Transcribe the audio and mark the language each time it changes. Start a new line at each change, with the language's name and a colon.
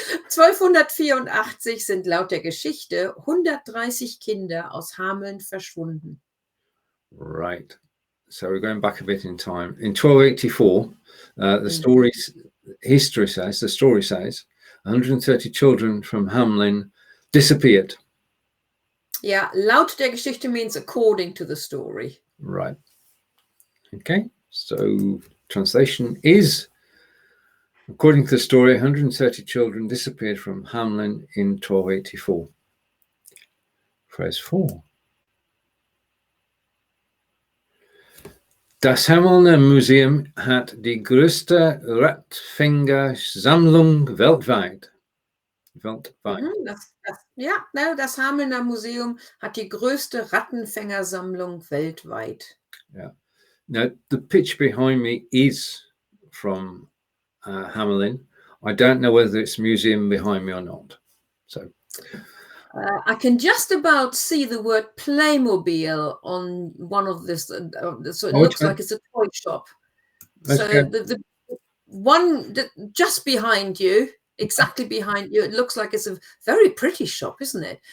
German: 1284 sind laut der Geschichte 130 Kinder aus Hameln verschwunden.
English: Right. So we're going back a bit in time. In 1284, the story says 130 children from Hamelin disappeared. Yeah,
German: laut der Geschichte
English: means according to the story. Right. Okay. So translation is According to the story, 130 children disappeared from Hamelin in 1284. Phrase 4.
German: Das Hamelner Museum hat die größte Rattenfänger-Sammlung weltweit. Weltweit. Das Hamelner Museum hat die größte Rattenfänger-Sammlung weltweit.
English: Yeah. Now, the picture behind me is from Hamelin. I don't know whether it's a museum behind me or not. So I can just about see the word Playmobil on one of this. So it looks like it's a toy shop. So the one just behind you, exactly behind you, it looks like it's a very pretty shop, isn't it?